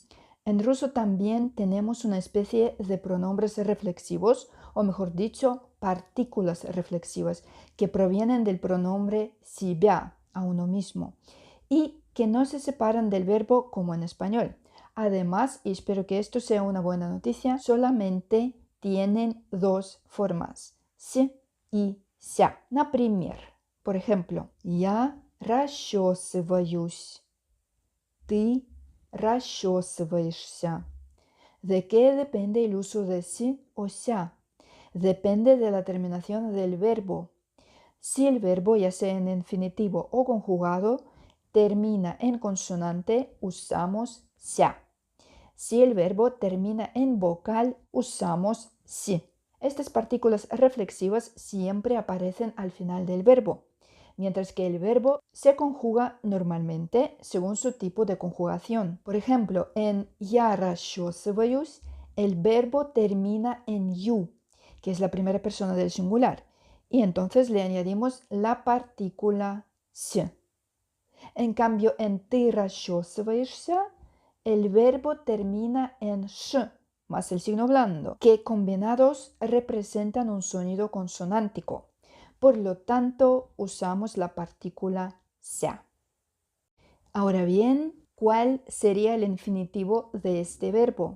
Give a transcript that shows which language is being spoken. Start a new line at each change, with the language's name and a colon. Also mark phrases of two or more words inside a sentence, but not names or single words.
Spanish: En ruso también tenemos una especie de pronombres reflexivos, o mejor dicho, partículas reflexivas, que provienen del pronombre себя, a uno mismo, y que no se separan del verbo como en español. Además, y espero que esto sea una buena noticia, solamente tienen dos formas, с y ся.
Russian: Например,
Spanish: por ejemplo,
Russian: я расчесываюсь, ты расчесываешься.
Spanish: ¿De qué depende el uso de si o ся? Depende de la terminación del verbo. Si el verbo, ya sea en infinitivo o conjugado, termina en consonante, usamos ся. Si el verbo termina en vocal, usamos si. Estas partículas reflexivas siempre aparecen al final del verbo, mientras que el verbo se conjuga normalmente según su tipo de conjugación. Por ejemplo, en
Russian: я расчесываюсь,
Spanish: el verbo termina en ю, que es la primera persona del singular, y entonces le añadimos la partícula с. En cambio, en
Russian: ты расчесываешься,
Spanish: el verbo termina en sh, más el signo blando, que combinados representan un sonido consonántico. Por lo tanto, usamos la partícula ся. Ahora bien, ¿cuál sería el infinitivo de este verbo?